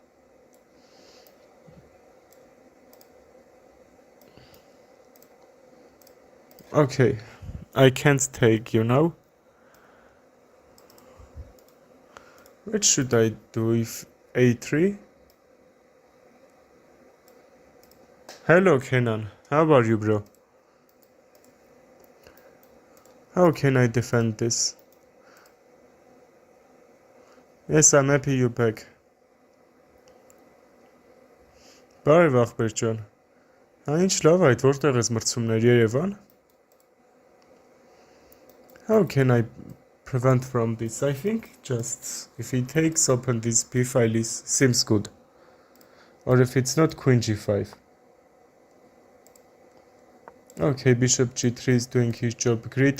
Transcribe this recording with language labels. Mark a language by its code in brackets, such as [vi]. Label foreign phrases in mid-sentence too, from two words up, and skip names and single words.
[en] Okay, I can't take, What should I do if a3? Hello Kenan, how are you bro? How can I defend this? Yes, I'm happy you're back. [hy] Բարև աղբեր ջան։ Ինչ լավ այդ որտեղ ես մրցումներ Երևան? [en] How can I prevent from this? I think just if he takes, open this b file seems good. Or if it's not, queen g5. Okay, bishop g3 is doing his job great.